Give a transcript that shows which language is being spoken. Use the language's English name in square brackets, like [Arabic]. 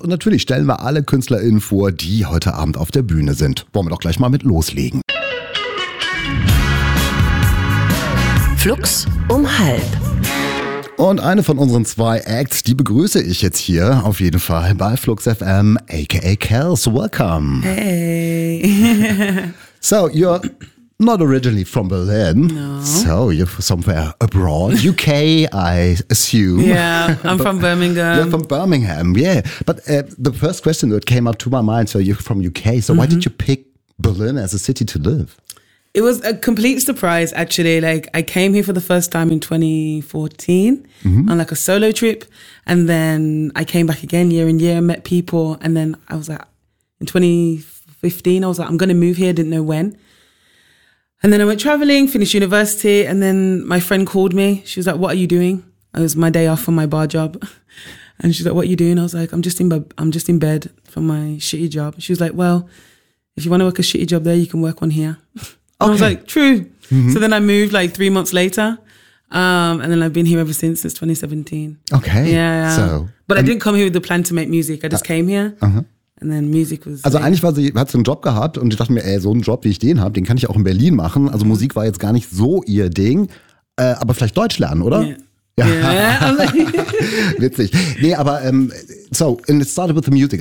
[German] Und natürlich stellen wir alle KünstlerInnen vor, die heute Abend auf der Bühne sind. Wollen wir doch gleich mal mit loslegen. Flux um halb. Und eine von unseren zwei Acts, die begrüße ich jetzt hier auf jeden Fall bei Flux FM, aka Kels. [English] Welcome. Hey. So, you're not originally from Berlin. No. So, you're somewhere abroad. UK, I assume. Yeah, I'm from Birmingham. You're from Birmingham, yeah. But the first question that came up to my mind, so you're from UK, so mm-hmm. Why did you pick Berlin as a city to live? It was a complete surprise, actually. Like, I came here for the first time in 2014 mm-hmm. on like a solo trip. And then I came back again year in year and met people. And then I was like, in 2015, I was like, I'm going to move here. Didn't know when. And then I went traveling, finished university. And then my friend called me. She was like, what are you doing? It was my day off from my bar job. And she's like, what are you doing? I was like, I'm just in bed from my shitty job. She was like, well, if you want to work a shitty job there, you can work one here. Okay. I was like, true. Mm-hmm. So then I moved like 3 months later. And then I've been here ever since 2017. Okay. Yeah. So, but I didn't come here with the plan to make music. I just came here. Uh-huh. And then music was... Also late. [German] Eigentlich hat sie einen Job gehabt und ich dachte mir, ey, so einen Job, wie ich den habe, den kann ich auch in Berlin machen. Also Musik war jetzt gar nicht so ihr Ding. Aber vielleicht Deutsch lernen, oder? [English] Yeah. Yeah. [German] Witzig. Nee, aber [English] and it started with the music.